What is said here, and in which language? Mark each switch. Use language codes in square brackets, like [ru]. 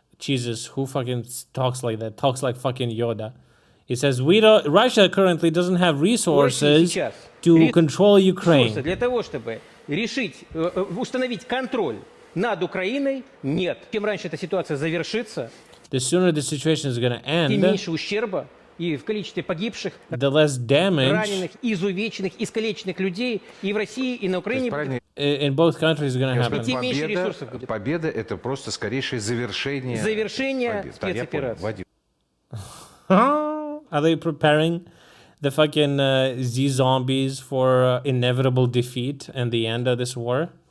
[en] Jesus, who fucking talks like that? Talks like fucking Yoda. He says, Russia currently doesn't have resources to control Ukraine. [ru] Ресурсы для того, чтобы решить, установить контроль над Украиной, нет. Чем раньше эта ситуация завершится, [en] The sooner the situation is going to [ru] тем [en] end, [ru] меньше ущерба и в количестве погибших, [en] the less damage [ru] раненых, изувеченных, искалеченных людей и в России, и на Украине. [en] in both countries is going to happen. [ru] Тем меньше ресурсов будет. Победа — это просто скорейшее завершение спецоперации. [en] Are they preparing the fucking Z-zombies for inevitable defeat and the end of this war?